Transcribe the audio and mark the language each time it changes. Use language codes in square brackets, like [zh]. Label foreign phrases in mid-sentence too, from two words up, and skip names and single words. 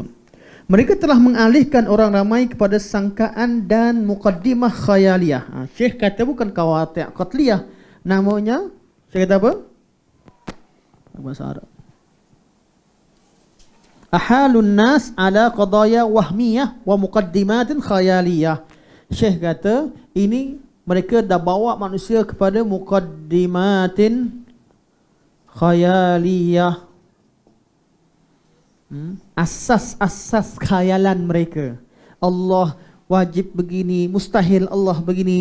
[ms] Mereka telah mengalihkan orang ramai kepada sangkaan dan [ar] مقدمة خيالية. [ms] Syekh kata bukan [ar] قواطع قطعية. [ms] Namanya, Syekh kata apa? Bahasa Arab. [ar] أحالوا الناس على قضايا وهمية ومقدمات خيالية. [ms] Syekh kata ini mereka dah bawa manusia kepada [ar] مقدمات خيالية. [ms] Asas-asas khayalan mereka. Allah wajib begini, mustahil Allah begini.